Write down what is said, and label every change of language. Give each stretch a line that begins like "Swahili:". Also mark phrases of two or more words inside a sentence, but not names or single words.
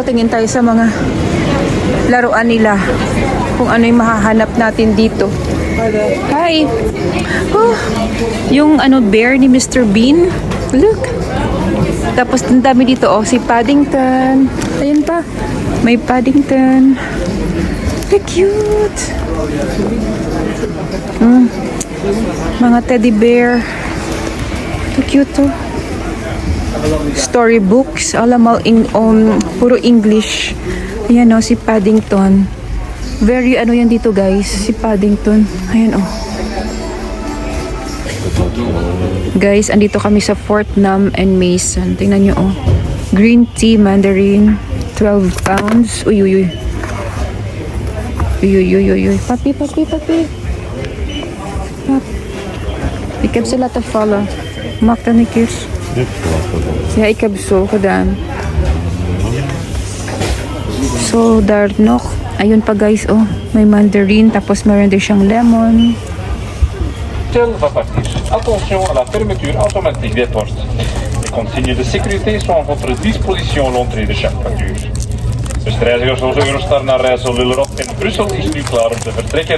Filipino: Tingin tayo sa mga laruan nila. Kung ano yung mahahanap natin dito. Hi! Oh, yung ano bear ni Mr. Bean. Look! Tapos ang dami dito, oh, si Paddington. Ayun pa. May Paddington.
English: Look cute!
Filipino: Mga teddy bear.
English: Look cute to. Storybooks.
Filipino: Alam mo, puro English. Ayan oh, si Paddington. Very ano yan dito guys, si Paddington. Ayan oh. Guys, andito kami sa Fort Nam and Mason. Tingnan nyo oh.
English: Green tea, mandarin, 12 pounds. Uy, uy, uy. Uy, uy, uy, uy, uy. Papi, papi, papi.
Dutch: Pap. Ik heb ze laten vallen. Maak dan een keer. Ja, ik heb zo gedaan. So, daar nog.
Filipino: Ayun pa guys, oh. May mandarin, tapos meron din siyang lemon.
French: Tel va partir. Attention à la fermeture automatique des portes. Les consignes de sécurité sont à votre disposition à l'entrée de chaque voiture.
Dutch: Beste reizigers, zoals Eurostar naar Rijssel, Lillerop en Brussel is nu klaar om te vertrekken.